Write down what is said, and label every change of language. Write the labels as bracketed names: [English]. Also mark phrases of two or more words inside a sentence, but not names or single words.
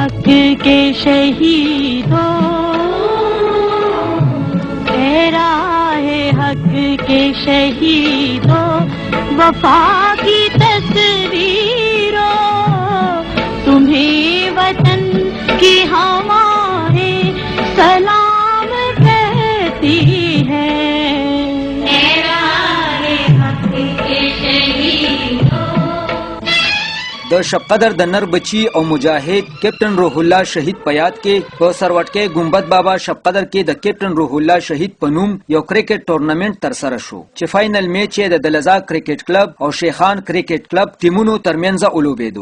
[Urdu] کے شہیدوں، اے راہے حق کے شہیدوں، وفا کی تصویروں، تمہیں وطن کی ہمارے سلام کہتی ہے. اے راہے حق کے شہیدوں. [Pashto] د شب قدر د نر بچی او مجاهد کیپټن روح الله شهید په یاد کې په سروټکې ګمبد بابا شب قدر کې د کیپټن روح الله شهید په نوم یو کرکټ ټورنمنت تر سره شو چې فائنل میچ یې د دلزا کرکټ کلب او شیخان کرکټ کلب ټیمونو ترمنځ اولوبېدو.